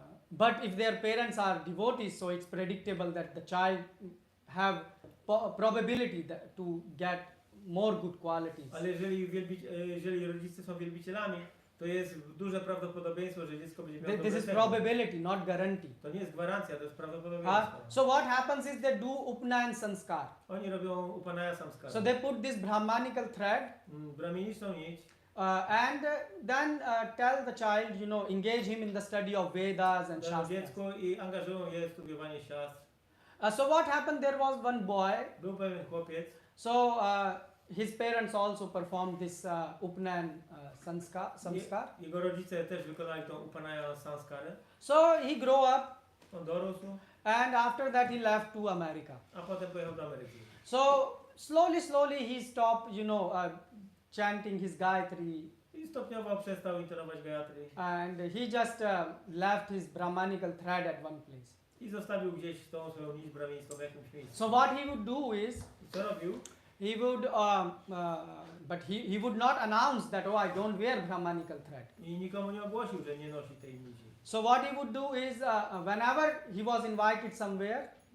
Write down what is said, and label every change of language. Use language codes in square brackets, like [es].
[en] But if their parents are devotees, so it's predictable that the child have probability to get more good qualities. [pl] Ale jeżeli rodzice są wielbicielami, to jest duże prawdopodobieństwo, że dziecko będzie miało dobre [en] This is [pl] cechy. [en] probability, not guarantee. [pl] To nie jest gwarancja, to jest prawdopodobieństwo. [en] So what happens is they do upnayan sanskar. [pl] Oni robią upanaya samskara. [en] So they put this brahmanical thread [pl] Brahminiczną nić [en] and then tell the child, you know, engage him in the study of Vedas and [pl] dają [en] Shastras. [pl] dziecku i angażują je w studiowanie siastr. [en] So what happened? There was one boy. [pl] Był pewien chłopiec, [en] So his parents also performed this upnayan sanskar. [pl] jego rodzice też wykonali tą upanaya samskarę. [en] So he grew up, [pl] On dorósł, [en] and after that he left to America. [pl] a potem pojechał do Ameryki. [en] So slowly he stopped, you know, chanting his Gayatri, [pl] I stopniowo przestał intonować Gayatri [en] and he just left his Brahmanical thread at one place. [pl] i zostawił gdzieś tą swoją nić brahmińską w jakimś miejscu. [en] So what he would do is, [pl] I co robił? [en] he would, but he would not announce that, oh, I don't wear Brahmanical thread. [pl] I nikomu nie ogłosił, że nie nosi tej nici. [en] So what he would do is, whenever he was invited somewhere,